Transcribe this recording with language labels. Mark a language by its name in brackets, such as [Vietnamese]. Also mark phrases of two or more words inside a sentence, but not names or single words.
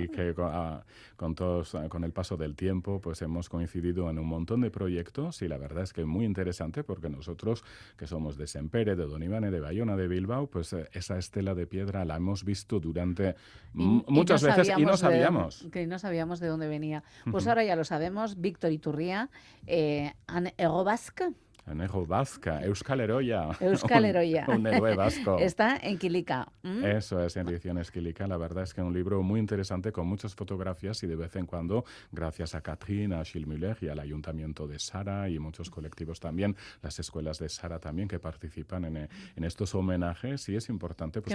[Spanish] y que con todos, con el paso del tiempo, pues hemos coincidido en un montón de proyectos, y la verdad es que muy interesante, porque nosotros, que somos de Sempere, de Donibane, de Bayona, de Bilbao, pues esa estela de piedra la hemos visto durante Y no muchas veces, y no sabíamos sabíamos. que no sabíamos de dónde venía. Pues ahora ya lo sabemos. Víctor Iturria, an Ego Basque, Anejo Vasca, Euskal Heroia, Euskal Heroia. un héroe vasco. Está en Quilica. Eso es, en edición Esquilica. La verdad es que es un libro muy interesante, con muchas fotografías, y de vez en cuando, gracias a Catherine, a Achille Müller y al Ayuntamiento de Sara, y muchos colectivos también, las escuelas de Sara también, que participan en estos homenajes, y es importante pues